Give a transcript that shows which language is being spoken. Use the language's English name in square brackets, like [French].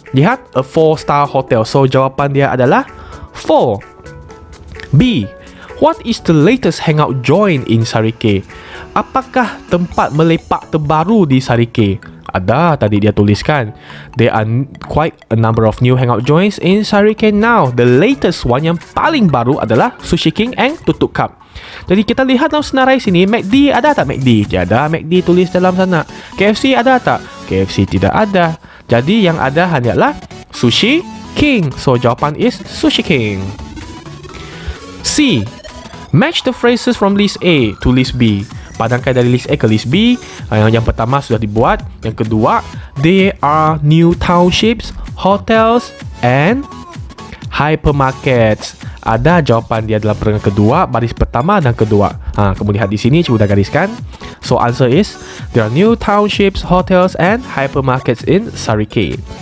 [Malay] Lihat, [English] a 4-star hotel. [Malay] So jawapan dia adalah 4. B. [English] What is the latest hangout joint in Sarike? [Malay] Apakah tempat melepak terbaru di Sarike? Ada, tadi dia tuliskan. [English] There are quite a number of new hangout joints in Sarike now. The latest one [Malay] yang paling baru adalah [English] Sushi King and Tutuk Cup. [Malay] Jadi kita lihat dalam senarai sini, McD ada tak McD? Tiada, McD tulis dalam sana. KFC ada tak? KFC tidak ada. Jadi yang ada hanyalah Sushi King. So jawapan is Sushi King. C. [English] Match the phrases from list A to list B. [Malay] Padangkan dari list A ke list B. Yang pertama sudah dibuat. Yang kedua, [English] there are new townships, hotels and hypermarkets. [Malay] Ada jawapan dia dalam perenggan kedua, baris pertama dan kedua. Kamu lihat di sini, cikgu dah gariskan. [English] So answer is, there are new townships, hotels and hypermarkets in Sarike.